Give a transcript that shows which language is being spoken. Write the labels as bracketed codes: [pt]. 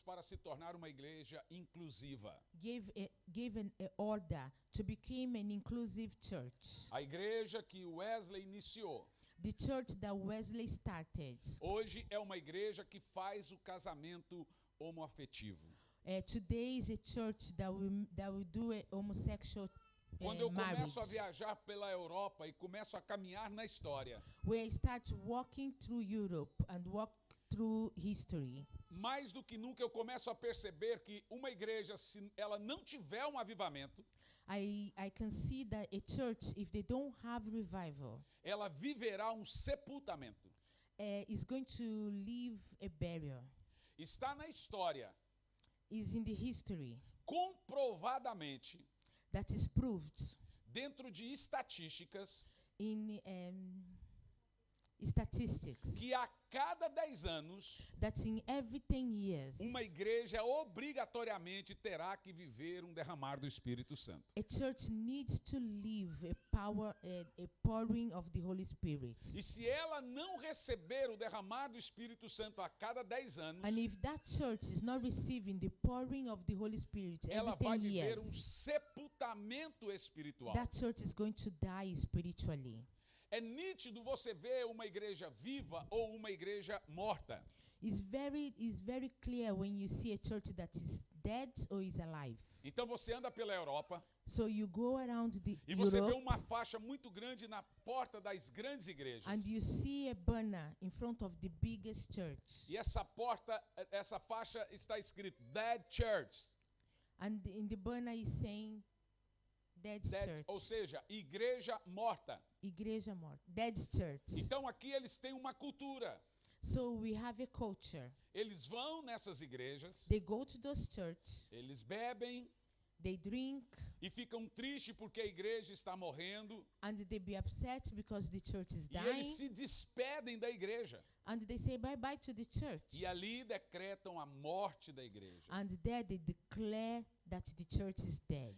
[pt] para se tornar uma igreja inclusiva. [en] gave an order to become an inclusive church. [pt] A igreja que Wesley iniciou, [en] The church that Wesley started. [pt] hoje é uma igreja que faz o casamento homoafetivo. [en] Today is a church that will do a homosexual [pt] Quando eu [en] marriage. [pt] começo a viajar pela Europa e começo a caminhar na história, [en] Where I start walking through Europe and walk through history. [pt] mais do que nunca eu começo a perceber que uma igreja, se ela não tiver um avivamento, [en] I can see that a church, if they don't have revival, [pt] ela viverá um sepultamento. [en] is going to leave a barrier. [pt] Está na história, [en] Is in the history [pt] comprovadamente, [en] that is proved [pt] dentro de estatísticas, [en] in statistics [pt] que a cada 10 anos, [en] that in every 10 years [pt] uma igreja obrigatoriamente terá que viver um derramar do Espírito Santo. [en] a church needs to live a pouring of the Holy Spirit. [pt] E se ela não receber o derramar do Espírito Santo a cada 10 anos, [en] And if that church is not receiving the pouring of the Holy Spirit [pt] ela [en] every [pt] vai [en] 10 [pt] viver um [en] years, [pt] sepultamento espiritual. [en] that church is going to die spiritually. [pt] É nítido você ver uma igreja viva ou uma igreja morta. [en] It's very clear when you see a church that is dead or is alive. [pt] Então você anda pela Europa [en] So you go around the [pt] e você vê [en] Europe [pt] uma faixa muito grande na porta das grandes igrejas. [en] and you see a banner in front of the biggest church. [pt] E essa faixa está escrito Dead Church. [en] And in the banner is saying dead church. [pt] Ou seja, igreja morta. Igreja morta. [en] Dead church. [pt] Então aqui eles têm uma cultura. [en] So we have a culture. [pt] Eles vão nessas igrejas, [en] They go to those churches, [pt] eles bebem [en] they drink, [pt] e ficam tristes porque a igreja está morrendo. [en] and they be upset because the church is [pt] E eles [en] dying, [pt] se despedem da igreja. [en] and they say bye-bye to the church. [pt] E ali decretam a morte da igreja. [en] And there they declare that the church is dead.